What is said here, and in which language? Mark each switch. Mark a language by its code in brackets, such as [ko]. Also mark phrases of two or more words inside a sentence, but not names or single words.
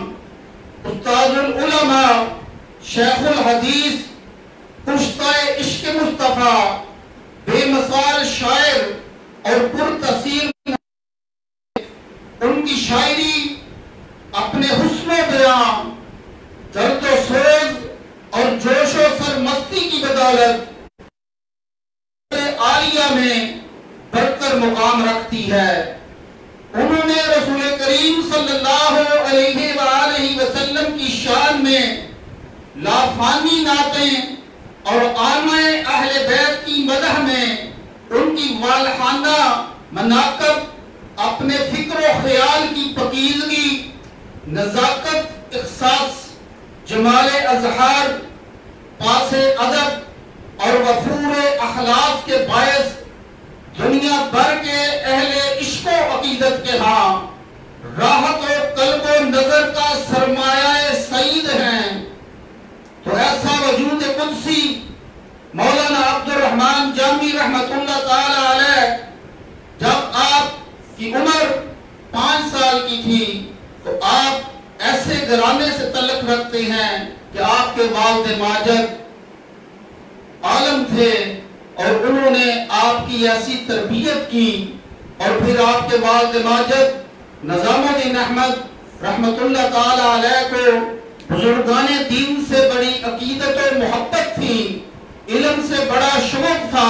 [ur] استاد العلماء، شیخ الحدیث، کشتہ عشق مصطفیٰ، بے مثال شاعر اور پرتاثیر، ان کی شاعری اپنے حسن و بیان، درد و سوز اور جوش و سرمستی کی بدولت عالیہ میں برتر مقام رکھتی ہے۔ انہوں نے رسول کریم [ar] صلی اللہ علیہ وآلہ وسلم [ur] کی شان میں لافانی نعتیں اور عامہ اہل بیت کی مدح میں ان کی والہانہ مناقب، اپنے فکر و خیال کی پاکیزگی، نزاکت، احساس، جمال اظہار، پاس ادب اور وفور اخلاق کے باعث دنیا بھر کے اہل عشق و عقیدت کے ہاں راحت و قلب و نظر کا سرمایہ سعید ہیں، تو ایسا وجود قدسی مولانا عبد الرحمن جامی [ar] رحمت اللہ تعالی علیہ [ur] جب آپ کی عمر 5 سال کی تھی تو آپ ایسے گھرانے سے تعلق رکھتے ہیں کہ آپ کے والد ماجد عالم تھے اور انہوں نے آپ کی ایسی تربیت کی، اور پھر آپ کے والد ماجد نظام الدین احمد [ar] رحمت اللہ تعالی علیہ [ur] کو بزرگان دین سے بڑی عقیدت و محبت تھی، علم سے بڑا شوق تھا۔